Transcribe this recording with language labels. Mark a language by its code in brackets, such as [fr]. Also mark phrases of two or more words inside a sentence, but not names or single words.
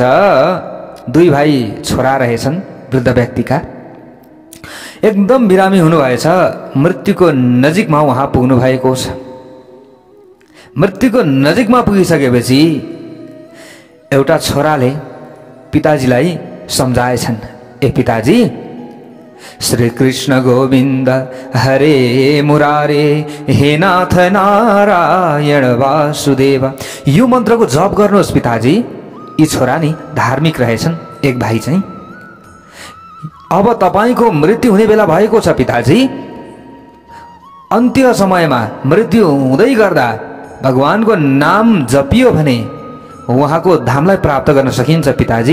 [ne] दुई भाइ छोरा रहेछन् वृद्ध व्यक्तिका। एकदम बिरामी हुनुभएछ, मृत्युको नजिकमा उहाँ पुग्नु भएको छ। मृत्युको नजिकमा पुगिसकेपछि एउटा छोराले पिताजीलाई सम्झाएछन्, ए पिताजी [sa] श्री कृष्ण गोविंद हरे मुरारे हे नाथ नारायण वासुदेव, [ne] यो मन्त्रको जप गर्नुहोस् पिताजी। यी छोरा नि धार्मिक रहेछन्, एक भाइ चाहिँ। अब तपाईको मृत्यु हुने बेला भएको छ पिताजी, अन्त्य समयमा मृत्यु हुँदै गर्दा भगवानको नाम जपियो भने उहाँको धामलाई प्राप्त गर्न सकिन्छ पिताजी।